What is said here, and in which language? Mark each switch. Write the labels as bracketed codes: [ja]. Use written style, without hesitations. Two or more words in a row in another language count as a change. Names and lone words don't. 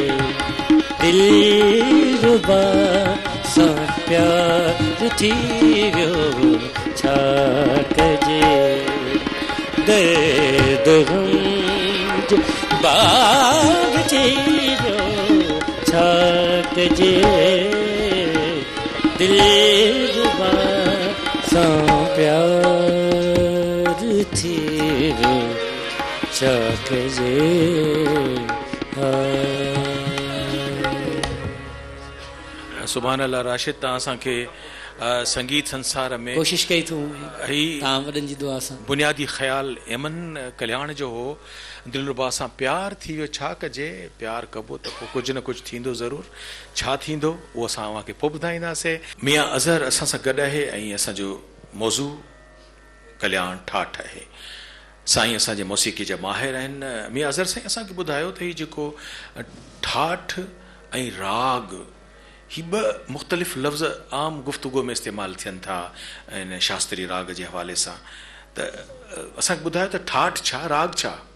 [sd] दिलरुबा सां प्यार थी वियो छा कजे दर्द गम जो बार थी वियो छा कजे दिलरुबा सां प्यार थी वियो छा कजे [ar] سبحان الله [sd] राशिद तव्हां असांखे संगीत संसार में कोशिश कई थी ही तव्हां वॾनि जी दुआ सां बुनियादी ख़्याल एमन कल्याण जो हो दिलरुबा सां प्यार थी वियो छा कजे प्यार कबो त पोइ कुझु न कुझु थींदो ज़रूरु छा थींदो उहो असां अव्हांखे पोइ ॿुधाईंदासीं मियां अज़हर असां सां गॾु आहे ऐं असांजो मौज़ू कल्याण ठाठ आहे साईं असांजे मौसीक़ी जा माहिर आहिनि मियां अज़हर साईं असांखे ॿुधायो त हीउ जेको ठाठ ऐं राग ही ॿ मुख़्तलिफ़ लफ़्ज़ आम गुफ़्तगू में इस्तेमालु थियनि था इन शास्त्रीय राग जे हवाले सां त असांखे ॿुधायो त ठाठ छा राग छा